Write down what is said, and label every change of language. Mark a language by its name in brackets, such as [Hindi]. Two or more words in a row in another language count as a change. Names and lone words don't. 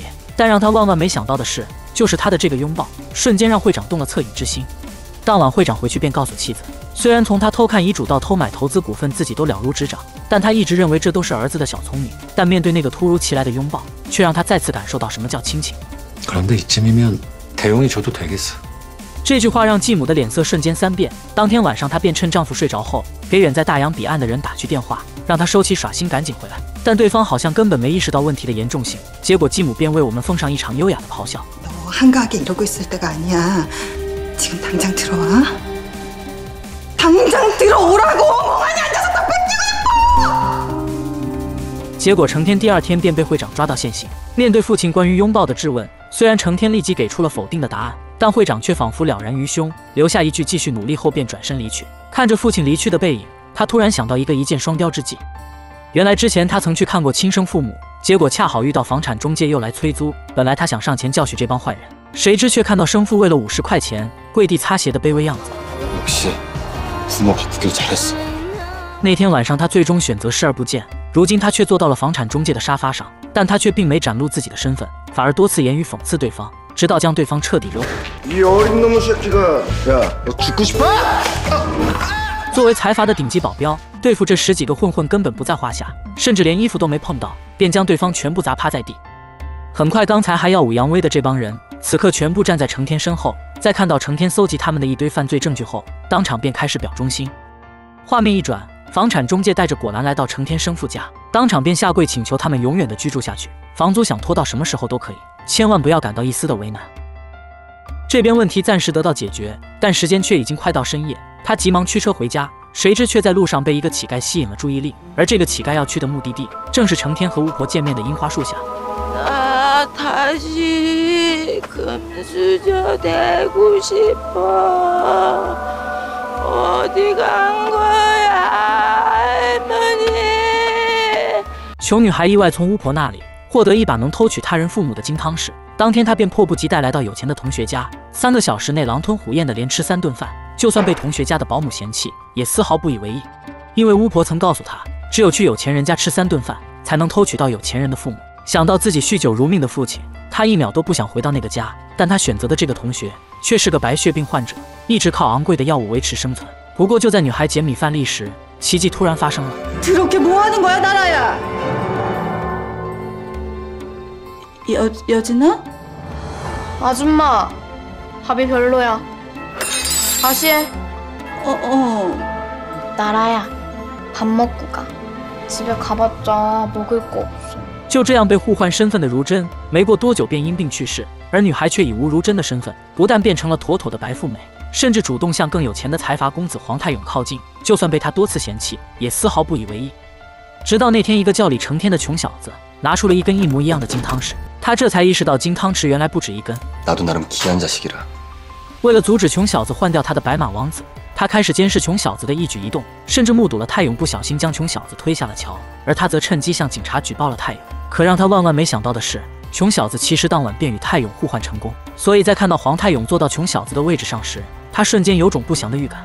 [Chinese] 但让他万万没想到的是，就是他的这个拥抱，瞬间让会长动了恻隐之心。当晚会长回去便告诉妻子，虽然从他偷看遗嘱到偷买投资股份自己都了如指掌，但他一直认为这都是儿子的小聪明。但面对那个突如其来的拥抱，却让他再次感受到什么叫亲情。 [Korean] 그런데 이쯤이면 대용이 줘도 되겠어. [Chinese] 这句话让继母的脸色瞬间三变。当天晚上，她便趁丈夫睡着后，给远在大洋彼岸的人打去电话，让他收起耍心，赶紧回来。但对方好像根本没意识到问题的严重性，结果继母便为我们奉上一场优雅的咆哮。 [Korean] 너 한가하게 이러고 있을 때가 아니야. 지금 당장 들어와. 당장 들어오라고. 멍하니 앉아서 다 뺏기고 싶어. [Chinese] 结果成天第二天便被会长抓到现行。面对父亲关于拥抱的质问，虽然成天立即给出了否定的答案，但会长却仿佛了然于胸，留下一句继续努力后便转身离去。看着父亲离去的背影，他突然想到一箭双雕之计。原来之前他曾去看过亲生父母，结果恰好遇到房产中介又来催租。本来他想上前教训这帮坏人，谁知却看到生父为了50块钱跪地擦鞋的卑微样子。 [Korean] 역시 부모 바꾸길 잘했어. [Chinese] 那天晚上他最終选择视而不见，如今他却坐到了房产中介的沙发上，但他却并没展露自己的身份，反而多次言语讽刺对方，直到将对方彻底惹火。 [Korean] 이 어린 놈의 새끼가 야, 너 죽고 싶어? [Chinese] 作为财阀的顶级保镖，对付这10几个混混根本不在话下，甚至连衣服都没碰到，便将对方全部砸趴在地。很快，刚才还耀武扬威的这帮人，此刻全部站在成天身后，在看到成天搜集他们的一堆犯罪证据后，当场便开始表忠心。画面一转，房产中介带着果篮来到成天生父家，当场便下跪请求他们永远的居住下去，房租想拖到什么时候都可以，千万不要感到一丝的为难。这边问题暂时得到解决，但时间却已经快到深夜，他急忙驱车回家，谁知却在路上被一个乞丐吸引了注意力，而这个乞丐要去的目的地正是成天和巫婆见面的樱花树下。 [Korean] 다시 금수저 되고 싶어. 어디 간 거야, 할머니? [Chinese] 穷女孩意外从巫婆那里获得一把能偷取他人父母的金汤匙，当天她便迫不及待来到有钱的同学家，3个小时内狼吞虎咽的连吃3顿饭，就算被同学家的保姆嫌弃，也丝毫不以为意，因为巫婆曾告诉她，只有去有钱人家吃3顿饭，才能偷取到有钱人的父母。想到自己酗酒如命的父亲，他1秒都不想回到那个家。但他选择的这个同学却是个白血病患者，一直靠昂贵的药物维持生存。不过就在女孩捡米饭粒时，奇迹突然发生了。 [Korean] 그렇게 뭐 하는 거야, 나라야? 여진아? 아줌마, 밥이 별로야. 다시 해. 나라야, 밥 먹고 가. 집에 가봤자 먹을 거 없어. [Chinese] 就这样被互换身份的如真，没过多久便因病去世，而女孩却以吴如真的身份，不但变成了妥妥的白富美，甚至主动向更有钱的财阀公子黄泰勇靠近，就算被他多次嫌棄，也丝毫不以为意。直到那天，一个叫李成天的穷小子拿出了一根一模一样的金汤匙，他这才意识到金汤匙原来不止一根。 [Korean] 나도 나름 귀한 자식이라. [Chinese] 为了阻止穷小子换掉他的白马王子，他开始监视穷小子的一举一动，甚至目睹了泰勇不小心将穷小子推下了桥，而他则趁机向警察举报了泰勇。可让他万万没想到的是， 穷小子其实当晚便与泰勇互换成功，所以在看到黄泰勇坐到穷小子的位置上时，他瞬间有种不祥的预感。